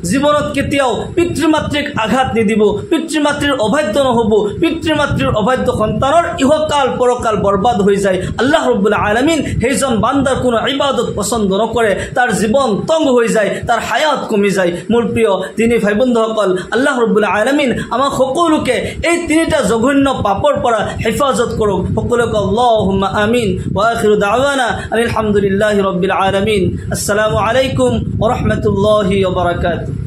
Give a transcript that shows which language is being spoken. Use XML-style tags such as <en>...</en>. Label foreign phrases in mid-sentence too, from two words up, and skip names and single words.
<as>জীৱনত কেতিয়াও পিতৃ-মাতৃক আঘাত নিদিব, পিতৃ-মাতৃৰ অবাধ্য নহ'ব, পিতৃ-মাতৃৰ অবাধ্য সন্তানৰ ইহকাল পৰকাল বৰবাদ হৈ যায়। আল্লাহ ৰাব্বুল আলামিন সেইজন বান্দাৰ কোনো ইবাদত পছন্দ নকৰে, তাৰ জীৱন তংগ হৈ যায়, তাৰ হায়াত কমি যায়। মোৰ প্ৰিয় তিনি ভাই বন্ধুসকল, আল্লাহ ৰাব্বুল আলামিন আমাক সকলোকে এই তিনিটা জঘন্য পাপৰ পৰা হেফাজত কৰক।</as> <ar>সকলোকে اللهم آمين. وآخر دعوانا الحمد لله رب العالمين. السلام عليكم ورحمة الله وبركاته.</ar>